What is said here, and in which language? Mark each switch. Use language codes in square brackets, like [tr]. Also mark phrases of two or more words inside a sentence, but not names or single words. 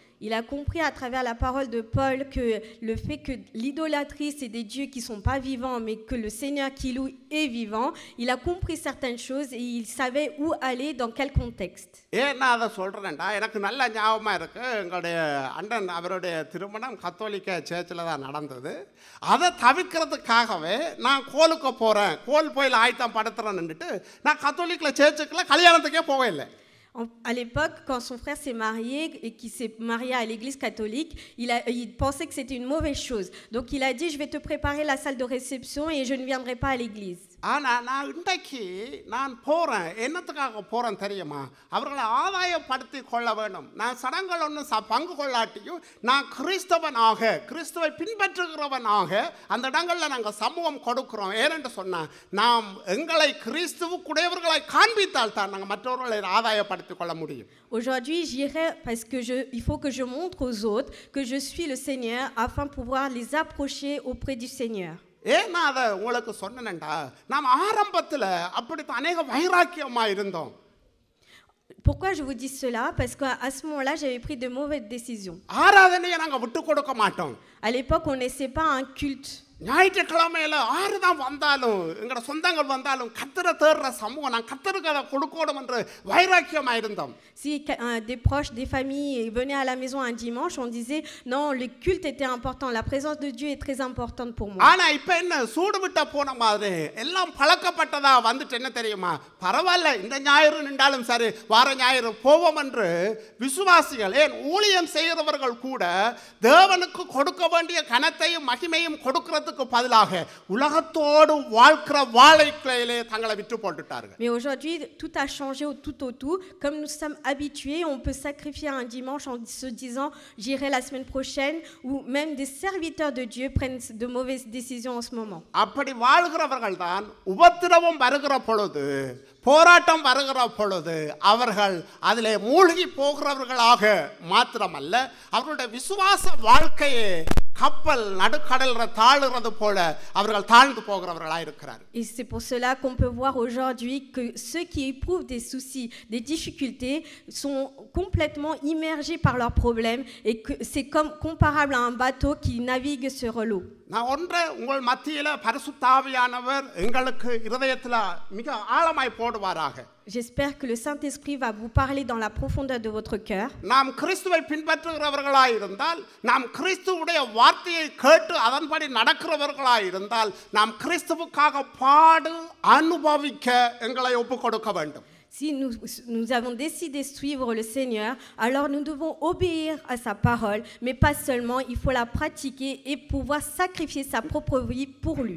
[fr] Il a compris à travers la parole de Paul que le fait que l'idolâtrie, c'est des dieux qui ne sont pas vivants, mais que le Seigneur qui loue est vivant. Il a compris certaines choses et il savait où aller, dans quel contexte. [ta] ஏன் நான் அதை சொல்கிறேன்டா, எனக்கு நல்ல ஞாபகமாக இருக்குது. எங்களுடைய அண்ணன் அவருடைய திருமணம் கத்தோலிக்க சேர்ச்சில் தான் நடந்தது. அதை தவிர்க்கிறதுக்காகவே நான் கோலுக்கு போகிறேன், கோல் போயில் ஆயத்தம் படுத்துறேன்னுட்டு நான் கத்தோலிக்கில் சேர்ச்சுக்கெல்லாம் கல்யாணத்துக்கே போகவே இல்லை. [fr] À l'époque, quand son frère s'est marié et qu'il s'est marié à l'église catholique, il pensait que c'était une mauvaise chose. Donc il a dit, je vais te préparer la salle de réception et je ne viendrai pas à l'église. [ta] ஆனால் நான் போகிறேன், என்னத்துக்காக போகிறேன் தெரியுமா? அவர்களை ஆதாயப்படுத்தி கொள்ள வேண்டும். நான் சடங்குகள் ஒன்றும் பங்கு கொள்ளாட்டியும் நான் கிறிஸ்துவை பின்பற்றுகிறவனாக அந்த இடங்களில் நாங்கள் சமூகம் கொடுக்கிறோம். ஏனென்று சொன்னால் நாம் எங்களை கிறிஸ்துவுக்குடையவர்களை காண்பித்தால் தான் நாங்கள் மற்றவர்களை ஆதாயப்படுத்திக் கொள்ள முடியும். [fr] Aujourd'hui, j'irai parce que il faut que je montre aux autres que je suis le Seigneur afin de pouvoir les approcher auprès du Seigneur. [ta] ஏன் நான் அதை உங்களுக்கு சொன்னேன்டா, நாம் ஆரம்பத்தில் அப்படித்தான் அநேக வைராக்கியமாக இருந்தோம். [fr] Pourquoi je vous dis cela? Parce qu'à ce moment-là, j'avais pris de mauvaises décisions. [ta] ஆராதனையை நாங்கள் விட்டு கொடுக்க மாட்டோம். [fr] À l'époque, on ne laissait pas un culte. [ta] ஞாயிற்றுக்கிழமையில ஆறுதான் வந்தாலும் எங்களோட சொந்தங்கள் வந்தாலும் கர்த்தரை தேடுற சமூகம் நான் கர்த்தருக்கு அதை கொடுக்கணும் என்று வைராக்கியமாக இருந்தோம். [fr] Si des proches, des familles venaient à la maison un dimanche, on disait non, le culte était important, la présence de Dieu est très importante pour moi. [ta] ஆனா இப்ப என்ன சூடு விட்ட போன மாதிரி எல்லாம் பழக்கப்பட்டதா வந்துட்டு என்ன தெரியுமா, பரவாயில்ல இந்த ஞாயிறு நின்றாலும் சரி வார ஞாயிறு போவோம் என்று விசுவாசிகள் ஏன் ஊழியம் செய்கிறவர்கள் கூட தேவனுக்கு கொடுக்க வேண்டிய கனத்தையும் மகிமையும் கொடுக்கிறதுக்கு பதிலாக உலகத்தோடு வாழ்க்கிற வாழைக்கிளையிலே தங்களை விட்டு போட்டுட்டார்கள். [fr] Mais aujourd'hui, tout a changé tout autour. Comme nous sommes habitués, on peut sacrifier un dimanche en se disant j'irai la semaine prochaine, ou même des serviteurs de Dieu prennent de mauvaises décisions en ce moment. [ta] அப்படி வாழ்கிறவர்கள் தான் உபத்திரவம் வருகிற பொழுது போராட்டம் வருகிற பொழுது அவர்கள் அதிலே மூழ்கி போகிறவர்களாக மாத்திரமல்ல அவர்களுடைய விசுவாச வாழ்க்கையே கப்பல் நடுக்கடல்ல தாழுறது போல அவர்கள் தாழ்ந்து போகிறவர்களாக இருக்கிறார்கள். [fr] Et c'est pour cela qu'on peut voir aujourd'hui que ceux qui éprouvent des soucis, des difficultés sont complètement immergés par leurs problèmes et que c'est comme comparable à un bateau qui navigue sur l'eau. [ta] நான் ஒன்றை உங்கள் மத்தியில பரிசுத்த ஆவியானவர் எங்களுக்கு இருதயத்தில் மிக ஆழமாய் போடுவாராக. [fr] J'espère que le Saint-Esprit va vous parler dans la profondeur de votre cœur. [ta] நாம் கிறிஸ்துவை பின்பற்றுகிறவர்களாய் இருந்தால், நாம் கிறிஸ்துவுடைய வார்த்தையை கேட்டு அதன்படி நடக்கிறவர்களாய் இருந்தால், நாம் கிறிஸ்துவுக்காக பாடு அனுபவிக்க எங்களை ஒப்புக் கொடுக்க வேண்டும். [fr] Si nous avons décidé de suivre le Seigneur, alors nous devons obéir à sa parole, mais pas seulement, il faut la pratiquer et pouvoir sacrifier sa propre vie pour lui.